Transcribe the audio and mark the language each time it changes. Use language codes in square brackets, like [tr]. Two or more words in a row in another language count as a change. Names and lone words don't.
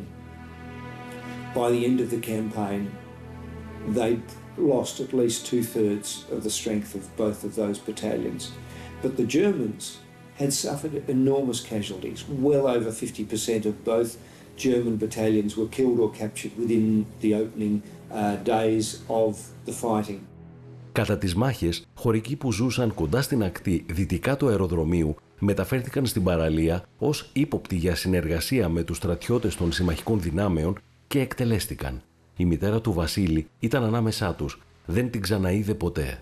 [en] By the end of the campaign, they lost at least 2/3 of the strength of both of those battalions. But the Germans had suffered enormous casualties. Well over 50% of both German battalions were killed or captured within the opening days of the fighting. [el] Κατά τις μάχες, χωρικοί που ζούσαν κοντά στην ακτή δυτικά του αεροδρομίου μεταφέρθηκαν στην παραλία ως ύποπτοι για συνεργασία με τους στρατιώτες των συμμαχικών δυνάμεων και εκτελέστηκαν. Η μητέρα του Βασίλη ήταν ανάμεσά τους. Δεν την ξαναείδε ποτέ.